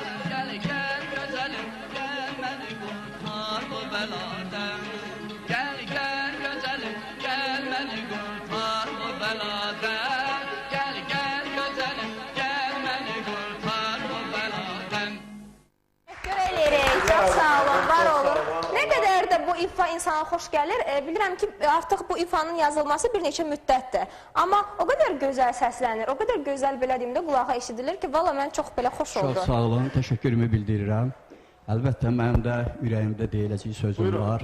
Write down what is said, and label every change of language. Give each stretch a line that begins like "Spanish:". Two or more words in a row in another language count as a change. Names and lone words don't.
Turkish: Gel gel güzelim gel beni kurtar bu beladan. Gel gel güzelim gel beni kurtar bu beladan. Gel gel güzelim gel beni kurtar bu beladan.
Azerbaijani: Teşekkür edirik. Çox sağ olun, var olun. Nə qədər də bu ifa insana xoş gəlir. Bilirəm ki, artıq bu ifanın yazılması bir neçə müddətdir. Amma o qədər gözəl səslənir, o qədər gözəl belə deyim də qulağa eşidilir ki, valla mən çox belə xoş oldu. Çox sağ olun, təşəkkürümü bildirirəm. Əlbəttə, mənim də ürəyimdə deyiləcək sözüm var.